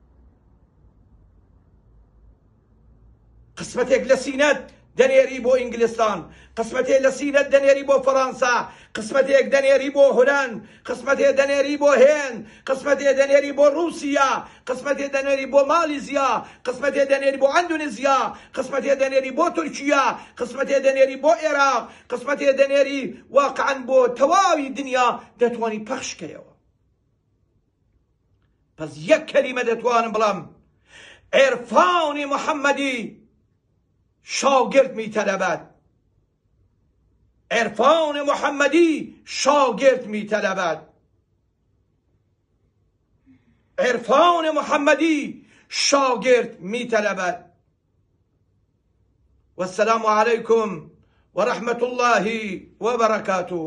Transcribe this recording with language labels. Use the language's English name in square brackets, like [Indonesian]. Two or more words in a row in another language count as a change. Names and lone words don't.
[Central Kurdish] قسمەتێک لە سینەت دەنێری بۆ ئینگلیستان، قسمەتێک لە سینەت دەنێری بۆ فەڕەنسا، قسمەتێک دەنێری بۆ هۆلەند، قسمەتێک دەنێری بۆ هێند، قسمەتێک دەنێری بۆ رووسیا، قسمەتێک دەنێری بۆ مالیزیا، قسمەتێک دەنێری بۆ ئەندونێزیا، قسمەتێک دەنێری بۆ تورکیا، قسمەتێک دەنێری بۆ عێراق، قسمەتێک دەنێری واقعەن بۆ تەواوی دنیا دەتوانی پەخشکەیەوە. پس یەک کەلیمە دەتوانم بڵام، [Persian] عێرفانی محەممەدی شاگرد میطلبد. عرفان محمدی شاگرد میطلبد. عرفان محمدی شاگرد میطلبد. [Arabic] والسلام علیکم و رحمت الله و برکاته.